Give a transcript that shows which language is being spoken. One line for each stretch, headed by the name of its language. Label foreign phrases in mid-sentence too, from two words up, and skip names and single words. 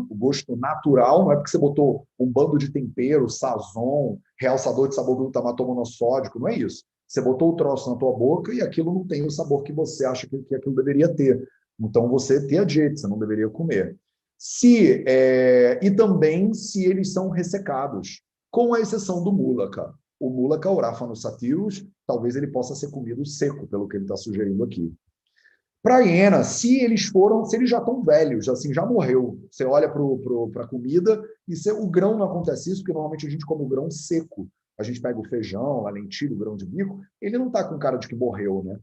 Portuguese: O gosto natural não é porque você botou um bando de tempero, sazon, realçador de sabor glutamato monossódico, não é isso. Você botou o troço na tua boca e aquilo não tem o sabor que você acha que aquilo deveria ter. Então, você tem a dieta, você não deveria comer. E também se eles são ressecados, com a exceção do mulaka. O mulaka, Oraphanus sativus, talvez ele possa ser comido seco, pelo que ele está sugerindo aqui. Para a hiena, se eles já estão velhos, assim, já morreu, você olha para a comida e o grão não acontece isso, porque normalmente a gente come o grão seco. A gente pega o feijão, a lentilha, o grão de bico, ele não está com cara de que morreu, né?